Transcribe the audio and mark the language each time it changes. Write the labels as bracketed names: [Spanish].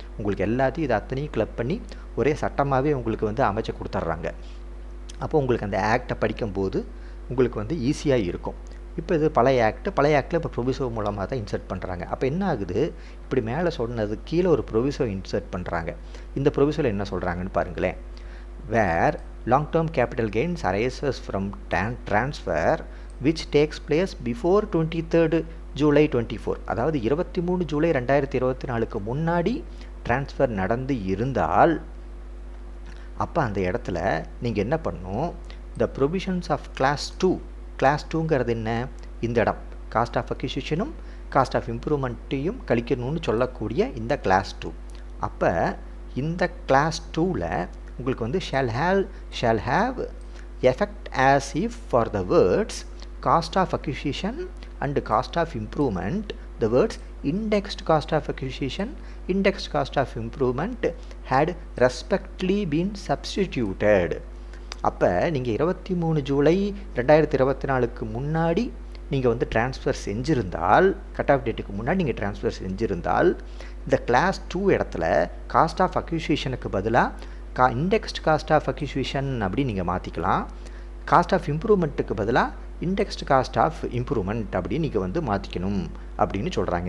[Tamil] உங்களுக்கு எல்லாத்தையும் இது அத்தனையும் கிளப் பண்ணி ஒரே சட்டமாகவே உங்களுக்கு வந்து அமைச்சு கொடுத்துட்றாங்க. அப்போ உங்களுக்கு அந்த ஆக்டை படிக்கும்போது உங்களுக்கு வந்து ஈஸியாக இருக்கும். இப்போ இது பழைய ஆக்டில் இப்போ ப்ரொவிசோ மூலமாக தான் இன்சர்ட் பண்ணுறாங்க. அப்போ என்ன ஆகுது? இப்படி மேலே சொன்னது கீழே ஒரு ப்ரொவிசோ இன்சர்ட் பண்ணுறாங்க. இந்த ப்ரொவிசோவில் என்ன சொல்கிறாங்கன்னு பாருங்களேன். [English] Where long term capital gains arises from transfer which takes place before 23rd July 24. [Tamil] அதாவது 23 ஜூலை 2024க்கு முன்னாடி டிரான்ஸ்ஃபர் நடந்து இருந்தால் அப்போ அந்த இடத்துல நீங்கள் என்ன பண்ணணும்? [English] the provisions of class [Tamil] 2ங்கிறது என்ன? இந்த இடம் காஸ்ட் ஆஃப் அக்விசிஷனும் காஸ்ட் ஆஃப் இம்ப்ரூவ்மெண்ட்டையும் கழிக்கணும்னு சொல்லக்கூடிய இந்த கிளாஸ் 2. அப்போ இந்த கிளாஸ் 2ல் உங்களுக்கு வந்து [English] shall have effect as if for the words cost of acquisition and cost of improvement the words indexed cost of acquisition, indexed cost of improvement had respectively been substituted. [Tamil] அப்போ நீங்கள் 23 ஜூலை 2024க்கு முன்னாடி நீங்கள் வந்து ட்ரான்ஸ்ஃபர் செஞ்சுருந்தால், கட் ஆஃப் டேட்டுக்கு முன்னாடி நீங்கள் transfer செஞ்சுருந்தால், இந்த class 2 இடத்துல காஸ்ட் ஆஃப் அக்யூசியேஷனுக்கு பதிலாக இண்டெக்ஸ்ட் காஸ்ட் ஆஃப் அக்யூசியேஷன் அப்படி நீங்கள் மாற்றிக்கலாம். காஸ்ட் ஆஃப் இம்ப்ரூவ்மெண்ட்டுக்கு பதிலாக இண்டெக்ஸ்ட் காஸ்ட் ஆஃப் இம்ப்ரூவ்மெண்ட் அப்படின்னு நீங்கள் வந்து மாற்றிக்கணும் அப்படின்னு சொல்கிறாங்க.